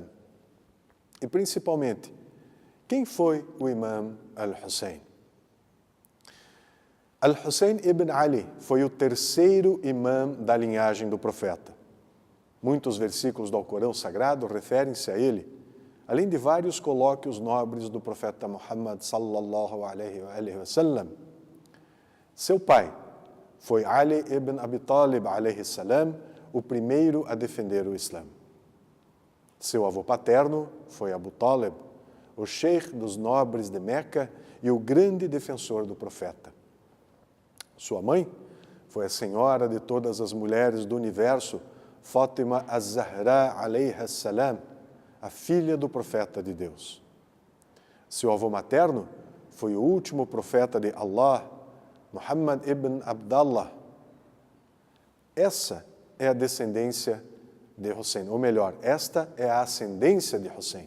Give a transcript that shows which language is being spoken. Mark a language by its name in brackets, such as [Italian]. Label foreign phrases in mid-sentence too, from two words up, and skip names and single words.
[Portuguese] E principalmente, quem foi o Imam Al-Hussein? Al-Hussein ibn Ali foi o terceiro imam da linhagem do profeta. Muitos versículos do Alcorão Sagrado referem-se a ele, além de vários colóquios nobres do profeta Muhammad [Arabic] صلى الله عليه وسلم. [Portuguese] Seu pai foi Ali ibn Abi Talib [Arabic] عليه السلام, [Portuguese] o primeiro a defender o Islã. Seu avô paterno foi Abu Talib, o sheikh dos nobres de Meca e o grande defensor do profeta. Sua mãe foi a senhora de todas as mulheres do universo, Fátima az-Zahra [Arabic] عليها السلام, [Portuguese] a filha do profeta de Deus. Seu avô materno foi o último profeta de Allah, Muhammad ibn Abdallah. Essa é a descendência de Hussein, ou melhor, esta é a ascendência de Hussein.